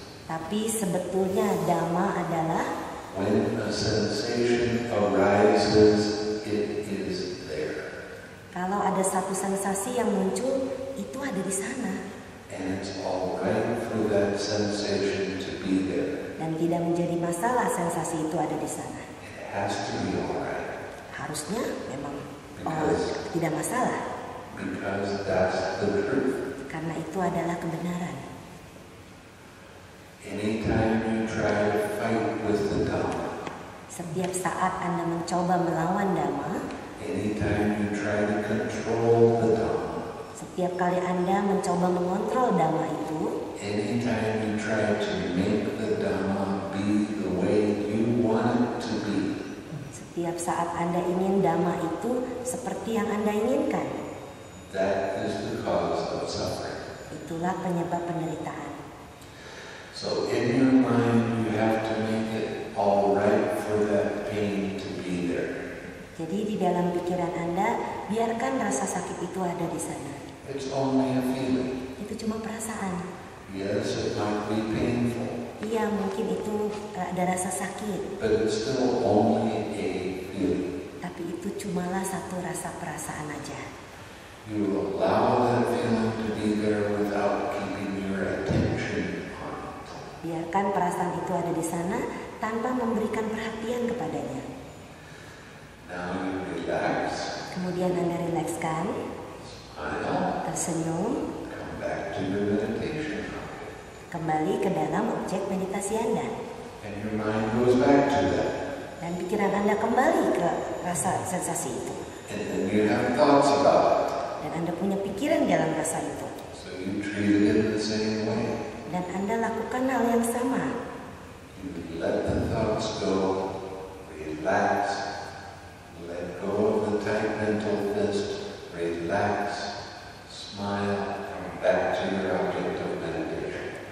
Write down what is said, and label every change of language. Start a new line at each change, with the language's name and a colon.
Indonesian: Tapi sebetulnya Dhamma adalah
English: when a sensation arises, it is there.
Indonesian: kalau ada satu sensasi yang muncul, itu ada di sana.
English: And it's all right for that sensation to be there.
Indonesian: Dan tidak menjadi masalah sensasi itu ada di sana.
English: It has to be all right.
Indonesian: Harusnya memang
English: Because-
Indonesian: tidak masalah.
English: Because that's the truth.
Indonesian: Karena itu adalah kebenaran.
English: Anytime you try to fight with the Dhamma,
Indonesian: Setiap saat Anda mencoba melawan Dhamma,
English: anytime you try to control the Dhamma,
Indonesian: setiap kali Anda mencoba mengontrol Dhamma itu,
English: anytime you try to make the Dhamma be the way you want it to be,
Indonesian: setiap saat Anda ingin Dhamma itu seperti yang Anda inginkan,
English: that is the cause of suffering.
Indonesian: itulah penyebab penderitaan.
English: So in your mind, you have to make it all right for that pain to be there.
Indonesian: Jadi di dalam pikiran Anda, biarkan rasa sakit itu ada di sana.
English: It's only a feeling.
Indonesian: Itu cuma perasaan.
English: Yes, it might be painful,
Indonesian: Iya, mungkin itu ada rasa sakit,
English: but it's still only a feeling.
Indonesian: tapi itu cumalah satu rasa perasaan aja.
English: You allow that feeling to be there without keeping your attention on it.
Indonesian: Biarkan perasaan itu ada di sana tanpa memberikan perhatian kepadanya.
English: Now you relax,
Indonesian: Kemudian Anda rilekskan,
English: smile,
Indonesian: tersenyum,
English: come back to your meditation.
Indonesian: kembali ke dalam objek meditasi Anda.
English: And your mind goes back to that.
Indonesian: Dan pikiran Anda kembali ke rasa sensasi itu.
English: And then you have thoughts about it.
Indonesian: Dan Anda punya pikiran dalam rasa itu.
English: So you treat it in the same way.
Indonesian: Dan Anda lakukan hal yang sama.
English: You let the thoughts go, relax, let go of the tight mental fist, relax, smile, come back to your object of meditation.